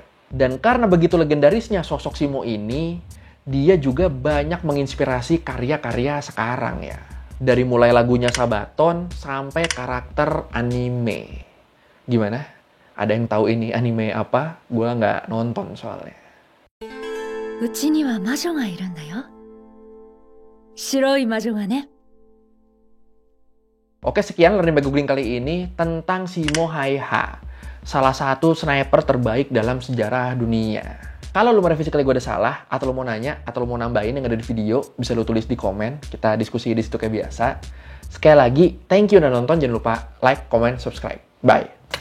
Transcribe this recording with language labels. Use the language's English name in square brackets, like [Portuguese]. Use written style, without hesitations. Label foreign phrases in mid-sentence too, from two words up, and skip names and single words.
[Indonesian] Dan karena begitu legendarisnya sosok Simo ini, dia juga banyak menginspirasi karya-karya sekarang ya. Dari mulai lagunya Sabaton sampai karakter anime. Gimana? Ada yang tahu ini anime apa? Gua nggak nonton soalnya. [Japanese] うちには魔女がいるんだよ。白い魔女がね。 [Indonesian] Oke, sekian [English] learning by googling [Indonesian] kali ini tentang Simo Hai-ha, salah satu sniper terbaik dalam sejarah dunia. Kalau lu merevisi kali gue ada salah, atau lu mau nanya, atau lu mau nambahin yang ada di video, bisa lu tulis di komen. Kita diskusi di situ kayak biasa. Sekali lagi, [English] thank you [Indonesian] udah nonton. Jangan lupa [English] like, comment, subscribe. [Indonesian] Bye.